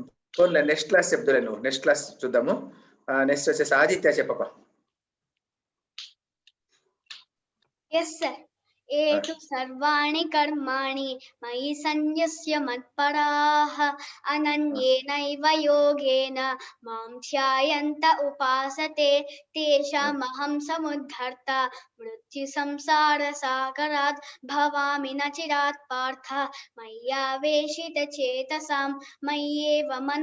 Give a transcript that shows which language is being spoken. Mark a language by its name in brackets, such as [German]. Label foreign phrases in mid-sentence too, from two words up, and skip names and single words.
[Telugu] పోన్లే [English] next class [Telugu] చెప్తులే నువ్వు, [English] next class [Telugu] చూద్దాము. నెక్స్ట్ వచ్చేసి ఆదిత్య చెప్పప్ప. [English] Yes, sir. [Sanskrit] एतु सर्वाणि कर्माणि मयि सन्न्यस्य मत्पराः अनन्येनैव योगेन मां ध्यायन्त उपासते तेषामहं समुद्धर्ता मृत्युसंसारसागरात् भवामि न चिरात् पार्थ मय्यावेशितचेतसां मय्येव मन